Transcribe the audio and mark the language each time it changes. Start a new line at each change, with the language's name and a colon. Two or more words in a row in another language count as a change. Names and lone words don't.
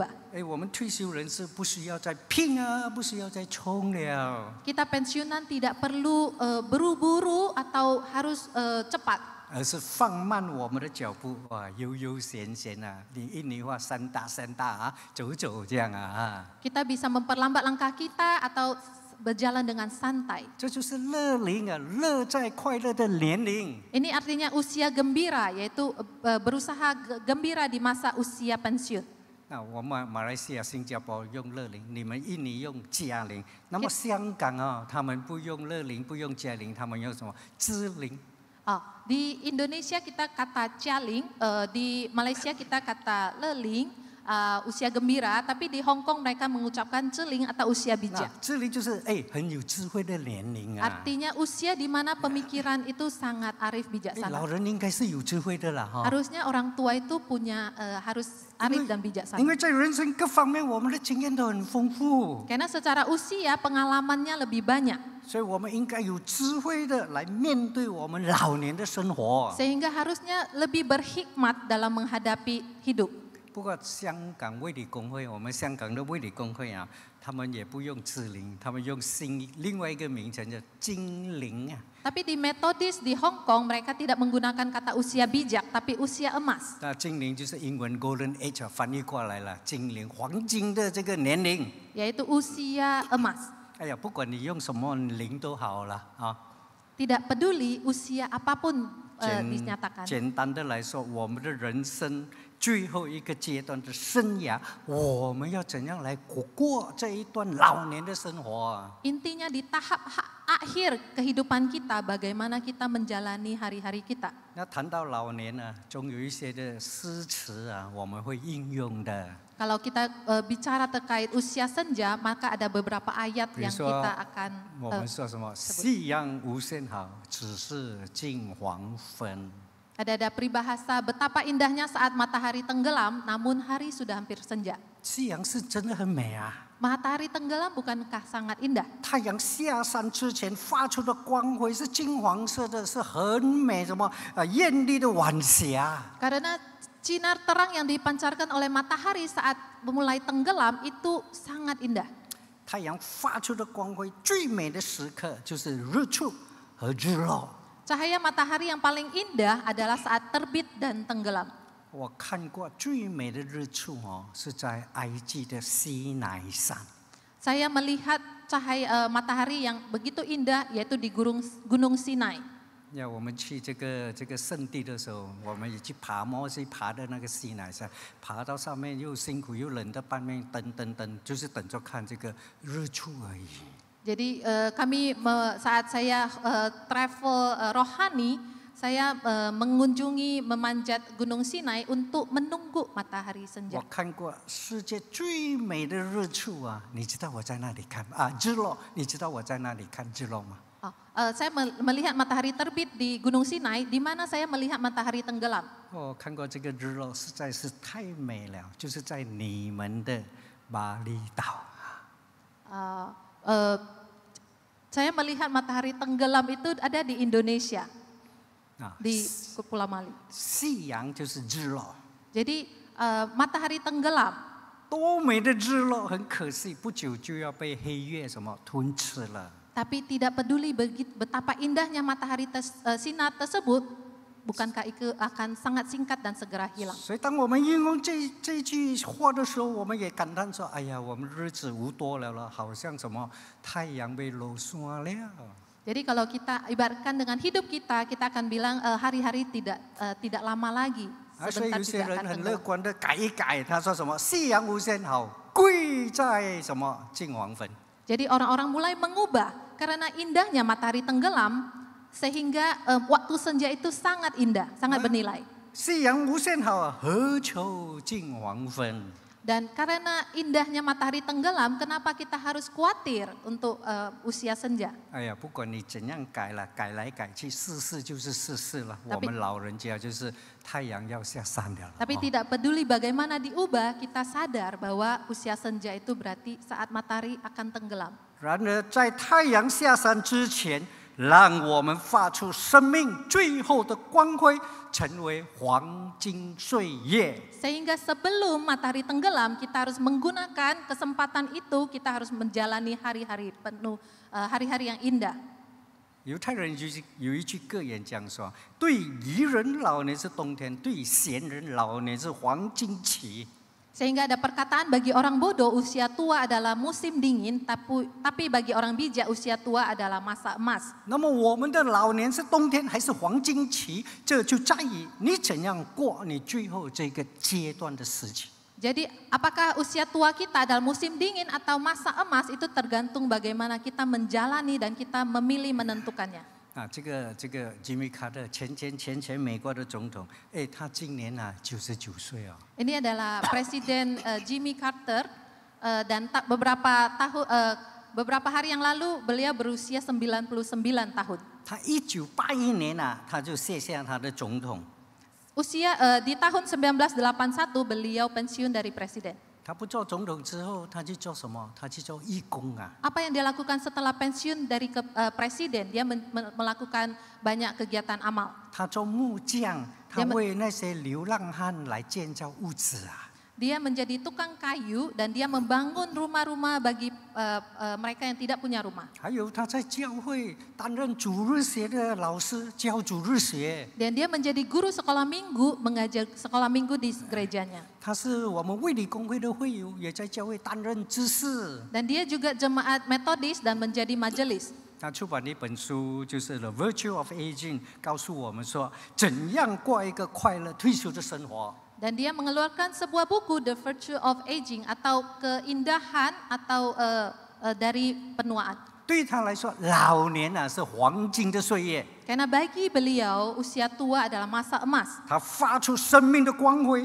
Chinese: 我们退休人士不需要再拼啊，不需要再冲了。
Indonesian: Kita pensiunan tidak perlu buru-buru atau harus cepat.
Chinese: 而是放慢我们的脚步，悠悠闲闲啊，你印尼话三大啊，走走这样啊。
Indonesian: Kita bisa memperlambat langkah kita atau berjalan dengan santai.
Chinese: 这就是乐龄啊，乐在快乐的年龄。
Indonesian: Ini artinya usia gembira, yaitu berusaha gembira di masa usia pensiun.
Chinese: 那我们马来西亚、新加坡用乐龄，你们印尼用嘉龄。那么香港啊，他们不用乐龄，不用嘉龄，他们用什么？支龄。
Indonesian: Di Indonesia kita kata caling, di Malaysia kita kata leling, usia gembira, tapi di Hong Kong mereka mengucapkan celing atau usia bijak.
Chinese: 支龄就是很有智慧的年龄啊。
Indonesian: Artinya usia di mana pemikiran itu sangat arif bijaksana.
Chinese: 老人应该是有智慧的啦，哈。
Indonesian: Harusnya orang tua itu punya harus arif dan bijaksana.
Chinese: 因为在人生各方面，我们的经验都很丰富，
Indonesian: Karena secara usia pengalamannya lebih banyak.
Chinese: 所以我们应该有智慧的来面对我们老年的生活。
Indonesian: Sehingga harusnya lebih berhikmat dalam menghadapi hidup.
Chinese: 不过香港卫理公会，我们香港的卫理公会啊，他们也不用支龄，他们用另外一个名称叫精龄啊。
Indonesian: Tapi di Metodis di Hong Kong mereka tidak menggunakan kata usia bijak, tapi usia emas.
Chinese: 那精龄就是英文
English: Golden Age
Chinese: 翻译过来了，精龄黄金的这个年龄。
Indonesian: Yaitu usia emas.
Chinese: 不管你用什么龄都好了啊。
Indonesian: Tidak peduli usia apapun dinyatakan.
Chinese: 简单的来说，我们的人生最后一个阶段的生涯，我们要怎样来过这一段老年的生活？
Indonesian: Intinya di tahap akhir kehidupan kita, bagaimana kita menjalani hari-hari kita.
Chinese: 那谈到老年呢，总有一些的诗词啊，我们会应用的。
Indonesian: Kalau kita bicara terkait usia senja, maka ada beberapa ayat yang kita akan
Chinese: 我们说什么？夕阳无限好，只是近黄昏。
Indonesian: Ada peribahasa betapa indahnya saat matahari tenggelam, namun hari sudah hampir senja.
Chinese: 夕阳是真的很美啊！
Indonesian: Matahari tenggelam bukankah sangat indah?
Chinese: 太阳下山之前发出的光辉是金黄色的，是很美，什么艳丽的晚霞。
Indonesian: Karena sinar terang yang dipancarkan oleh matahari saat mulai tenggelam itu sangat indah.
Chinese: 太阳发出的光辉最美的时刻就是日出和日落。
Indonesian: Cahaya matahari yang paling indah adalah saat terbit dan tenggelam.
Chinese: 我看过最美的日出是在埃及的西乃山。
Indonesian: Saya melihat cahaya matahari yang begitu indah yaitu di Gunung Sinai.
Chinese: 我们去这个圣地的时候，我们也去爬摩西爬的那个西乃山，爬到上面又辛苦又冷的半面等，就是等着看这个日出而已。
Indonesian: Jadi kami saat saya travel rohani, saya mengunjungi memanjat Gunung Sinai untuk menunggu matahari senja.
Chinese: 我看过世界最美的日出啊，你知道我在那里看啊？日落，你知道我在那里看日落吗？
Indonesian: Saya melihat matahari terbit di Gunung Sinai, di mana saya melihat matahari tenggelam.
Chinese: 我看过这个日落，实在是太美了，就是在你们的巴厘岛。
Indonesian: Saya melihat matahari tenggelam itu ada di Indonesia, di Pulau Mali.
Chinese: 夕阳就是日落。
Indonesian: Jadi matahari tenggelam.
Chinese: 多美的日落，很可惜，不久就要被黑夜什么吞吃了。
Indonesian: Tapi tidak peduli betapa indahnya matahari sinar tersebut, bukankah itu akan sangat singkat dan segera hilang.
Chinese: 所以当我们应用这句话的时候，我们也感叹说：“哎呀，我们日子无多了，好像什么太阳被落山了。”
Indonesian: Jadi kalau kita ibaratkan dengan hidup kita, kita akan bilang hari-hari tidak lama lagi.
Chinese: 所以有
Indonesian: Sebentar
Chinese: 些
Indonesian: juga
Chinese: 人
Indonesian: akan
Chinese: 很乐
Indonesian: tenggelam.
Chinese: 观的改一改，他说什么“夕阳无限好，贵在什么近黄昏”。
Indonesian: Jadi orang-orang mulai mengubah karena indahnya matahari tenggelam sehingga waktu senja itu sangat indah, sangat bernilai.
Chinese: 夕阳无限好啊，何求尽黄昏。
Indonesian: Dan karena indahnya matahari tenggelam, kenapa kita harus khawatir untuk usia senja?
Chinese: 哎呀，不管你怎样改了，改来改去，世事就是世事了。我们老人家就是太阳要下山了。
Indonesian: Tapi tidak peduli bagaimana diubah, kita sadar bahwa usia senja itu berarti saat matahari akan tenggelam.
Chinese: 然而，在太阳下山之前，让我们发出生命最后的光辉，成为黄金岁月。
Indonesian: Sehingga sebelum matahari tenggelam, kita harus menggunakan kesempatan itu, kita harus menjalani hari-hari penuh, hari-hari yang indah.
Chinese: 犹太人有一句格言这样说：对愚人老年是冬天，对贤人老年是黄金期。
Indonesian: Sehingga ada perkataan bagi orang bodoh usia tua adalah musim dingin, tapi bagi orang bijak usia tua adalah masa emas.
Chinese: 那么我们的老年是冬天还是黄金期，这就在于你怎样过你最后这个阶段的时期。
Indonesian: Jadi apakah usia tua kita adalah musim dingin atau masa emas itu tergantung bagaimana kita menjalani dan kita memilih menentukannya.
Chinese: 啊，这个 Jimmy Carter 前美国的总统，哎，他今年啊99岁哦。
Indonesian: Ini adalah Presiden Jimmy Carter dan beberapa hari yang lalu beliau berusia 99 tahun.
Chinese: 他1981年啊，他就卸下他的总统。
Indonesian: Di tahun 1981 beliau pensiun dari presiden.
Chinese: 他不做总统之后，他去做什么？他去做义工啊。
Indonesian: Apa yang dia lakukan setelah pensiun dari presiden? Dia melakukan banyak kegiatan amal.
Chinese: 他做木匠，他为那些流浪汉来建造屋子啊。
Indonesian: Dia menjadi tukang kayu dan dia membangun rumah-rumah bagi mereka yang tidak punya rumah.
Chinese: 还有他在教会担任主日学的老师，教主日学。
Indonesian: Dan dia menjadi guru sekolah minggu, mengajar sekolah minggu di gerejanya.
Chinese: 他是我们卫理公会的会友，也在教会担任执事。
Indonesian: Dan dia juga jemaat metodis dan menjadi majelis.
Chinese: 他出版了一本书，就是《The Virtue of Aging》，告诉我们说怎样过一个快乐退休的生活。
Indonesian: Dan dia mengeluarkan sebuah buku The Virtue of Aging atau keindahan atau dari penuaan.
Chinese: 对他来说，老年啊是黄金的岁月。
Indonesian: Karena bagi beliau usia tua adalah masa emas.
Chinese: 他发出生命的光辉，